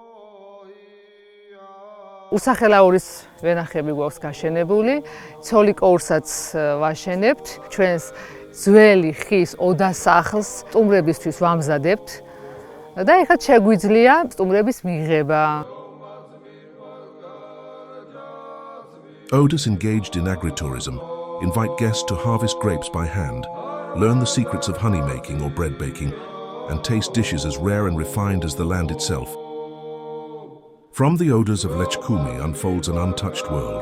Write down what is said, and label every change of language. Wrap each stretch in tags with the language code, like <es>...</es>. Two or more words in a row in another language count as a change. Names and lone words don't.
<ka>უსახელაურის ვენახები გვაქვს გაშენებული, ცოლიკოურსაც ვაშენებთ, ჩვენს ძველი ხის ოდასახლს სტუმრებისთვის ვამზადებთ და ეხლა შეგვიძლია სტუმრების მიღება.</ka> <en>Otis, engaged in agritourism, invite guests to harvest grapes by hand, learn the secrets of honey making or bread baking, and taste dishes as rare and refined as the land itself. From the odors of Lechkumi unfolds an untouched world.</en>